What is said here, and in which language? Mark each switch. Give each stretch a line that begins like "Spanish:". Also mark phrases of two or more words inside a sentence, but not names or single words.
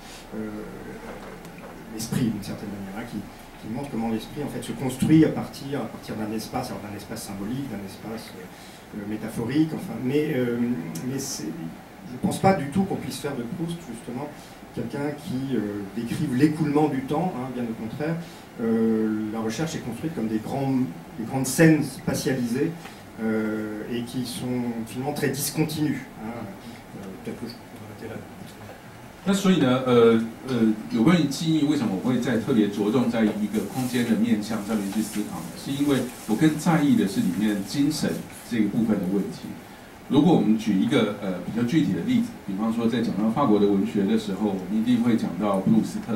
French: l'esprit d'une certaine manière, hein, qui montre comment l'esprit en fait se construit à partir d'un espace, alors d'un espace symbolique, d'un espace métaphorique, enfin, mais je ne pense pas du tout qu'on puisse faire de Proust justement quelqu'un qui décrive l'écoulement du temps, hein, bien au contraire. La recherche est construite comme des grandes scènes spatialisées et qui sont finalement très discontinues. Hein. Peut-être que je peux arrêter là.
Chinese: 那所以呢，有关于记忆，为什么我会在特别着重在一个空间的面向上面去思考呢？是因为我更在意的是里面精神这个部分的问题。如果我们举一个比较具体的例子，比方说在讲到法国的文学的时候，我们一定会讲到普鲁斯特。